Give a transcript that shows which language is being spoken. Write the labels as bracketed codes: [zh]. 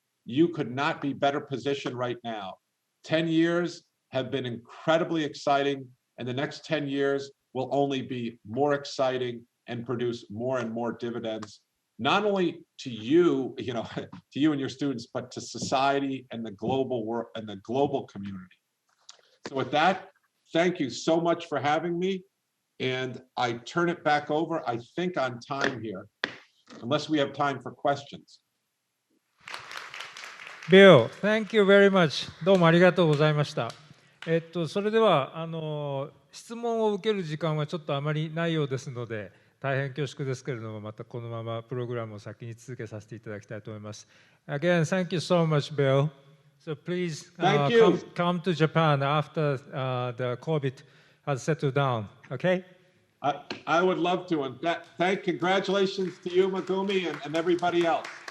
[en] You could not be better positioned right now. 10 years have been incredibly exciting, and the next 10 years will only be more exciting and produce more and more dividends, not only to you, to you and your students, but to society and the global world and the global community. So with that, thank you so much for having me. And I turn it back over, I think on time here, unless we have time for questions. Bill, thank you very much. [ja] どうもありがとうございました。それでは質問を受ける時間はちょっとあまりないようですので、大変恐縮ですけれども、またこのままプログラムを先に続けさせていただきたいと思います。 [en] Again, thank you so much, Bill. So please come to Japan after the COVID has settled down. Okay? I would love to. And congratulations to you, Megumi, and everybody else.